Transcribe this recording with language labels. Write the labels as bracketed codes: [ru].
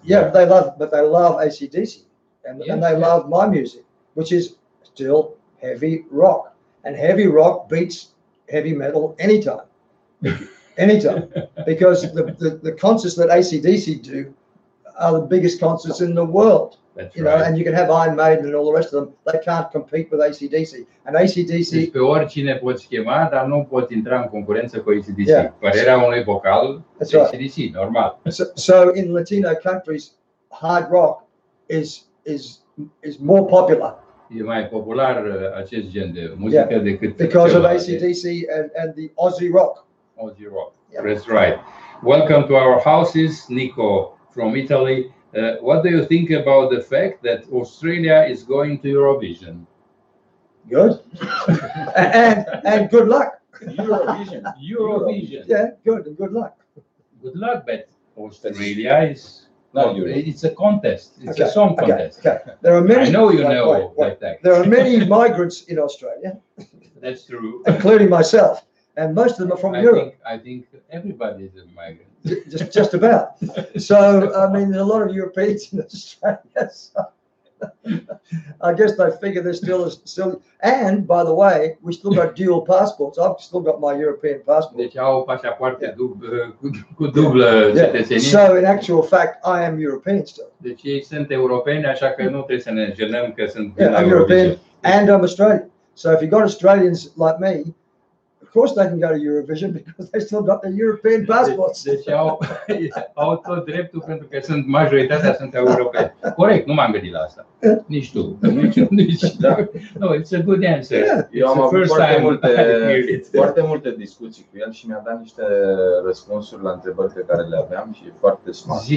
[en] Yeah, they love AC/DC, and they love my music, which is still heavy rock, and heavy rock beats heavy metal anytime. Because the concerts that AC/DC do are the biggest concerts in the world. That's you know, and you can have Iron Maiden and all the rest of them. They can't compete with AC/DC. And AC/DC. [ro] Deci pe oricine poți chema, dar nu poți intra în concurență cu AC/DC. Yeah. Părerea unui vocal, AC/DC, normal. [en] So in Latino countries, hard rock is more popular. [ro] E mai popular acest gen de muzică decât [en] because of AC/DC and the Aussie rock. Aussie rock. Yeah. That's right. Welcome to our houses, Nico from Italy. What do you think about the fact that Australia is going to Eurovision? Good. and good luck. Eurovision. Yeah, good and good luck. Good luck, but Australia is it's a contest. It's a song contest. Okay. There are many. I know you know that. There are many migrants in Australia. That's true. Including myself, and most of them are from Europe. I think everybody is a migrant. Just about. So I mean, there's a lot of Europeans in Australia. So I guess they figure there's still. And by the way, we still got dual passports. I've still got my European passport. [ro] Deci au pașapoarte cu dublă cetățenie. [en] So in actual fact, I am European still. [ro] Deci ei sunt europeni, așa că nu trebuie să ne jenăm că sunt [en] I'm European and I'm Australian. So if you got Australians like me, of course they can go to Eurovision because they still got their European passports. [ro] Deci au tot dreptul pentru că majoritatea sunt europeni. Corect, nu m-am gândit la asta. Nici tu. Nici. [en] No, it's a good answer. Yeah. [ro] Eu am avut foarte multe discuții cu el și mi-a dat niște răspunsuri la întrebări pe care le aveam și e foarte smart.